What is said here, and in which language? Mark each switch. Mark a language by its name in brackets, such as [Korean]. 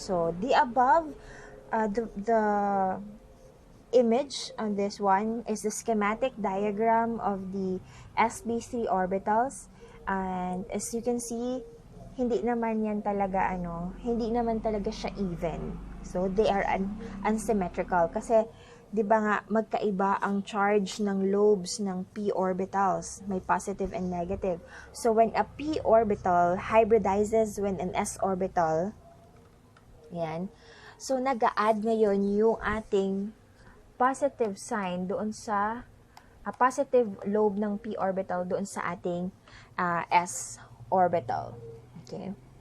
[English] So, the above, the image on this one is the schematic diagram of the sp3 orbitals. And as you can see, [Filipino] hindi naman talaga siya [English] even. So, they are unsymmetrical. [Filipino] Kasi, di ba nga, magkaiba ang charge ng lobes ng p orbitals. [English] May positive and negative. So, when a p orbital hybridizes when an s orbital, yan. [Filipino] So, nag-a-add ngayon yung ating positive sign doon sa positive lobe ng p orbital doon sa ating s orbital. Okay.